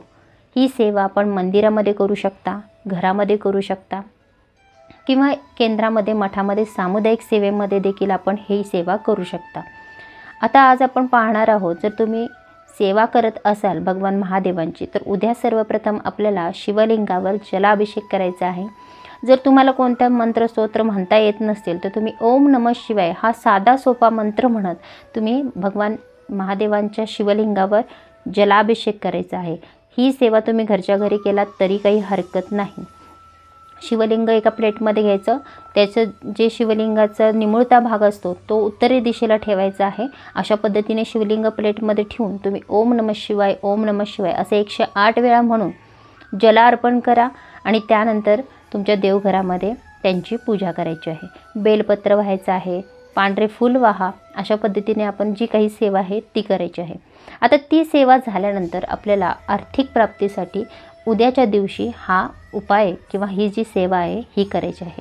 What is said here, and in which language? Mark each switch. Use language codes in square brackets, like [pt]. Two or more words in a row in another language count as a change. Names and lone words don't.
[mr] ही सेवा आपण मंदिरामध्ये करू शकता, घरामध्ये करू शकता किंवा केंद्रामध्ये, मठामध्ये, सामुदायिक सेवेमध्ये देखील आपण ही सेवा करू शकता. आता आज आपण पाहणार आहोत, जर तुम्ही सेवा करत असाल भगवान महादेवांची तर उद्या सर्वप्रथम आपल्याला शिवलिंगावर जलाभिषेक करायचा आहे. जर तुम्हाला कोणत्या मंत्र स्तोत्र म्हणता येत नसतील तर तुम्ही [sa] ओम नमः शिवाय [mr] हा साधा सोपा मंत्र म्हणत तुम्ही भगवान महादेवांच्या शिवलिंगावर जलाभिषेक करायचा आहे. ही सेवा तुम्ही घरच्या घरी केलात तरी काही हरकत नाही. शिवलिंग एका प्लेटमध्ये घ्यायचं, त्याचं जे शिवलिंगाचा निमुळता भाग असतो तो उत्तरे दिशेला ठेवायचा आहे. अशा पद्धतीने शिवलिंग प्लेटमध्ये ठेवून तुम्ही [sa] ओम नमः शिवाय, ओम नमः शिवाय [mr] असे 108 वेळा म्हणून जल अर्पण करा आणि त्यानंतर तुमच्या देवघरामध्ये त्यांची पूजा करायची आहे. बेलपत्र व्हायचं आहे, पांढरे फूल वाहा. अशा पद्धतीने आपण जी काही सेवा आहे ती करायची आहे. आता ती सेवा झाल्यानंतर आपल्याला आर्थिक प्राप्तीसाठी उद्याच्या दिवशी हा उपाय किंवा ही जी सेवा आहे ही करायची आहे.